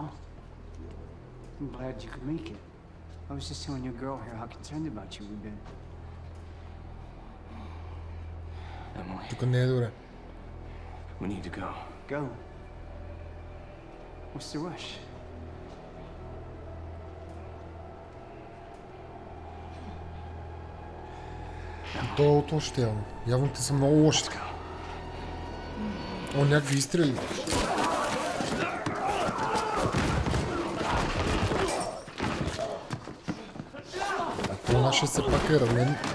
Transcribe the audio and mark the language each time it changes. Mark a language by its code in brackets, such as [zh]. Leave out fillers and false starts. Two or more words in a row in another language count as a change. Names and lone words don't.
[en] I'm glad you could make it. I was just telling your girl here how concerned about you we've been. Emily. [bg] Тук не е добре. [en] We need to go. Go. What's the rush? [bg] То е от още явно. Явно те са много лоши. О, някакви изстрели. А това наше все пак е ранен.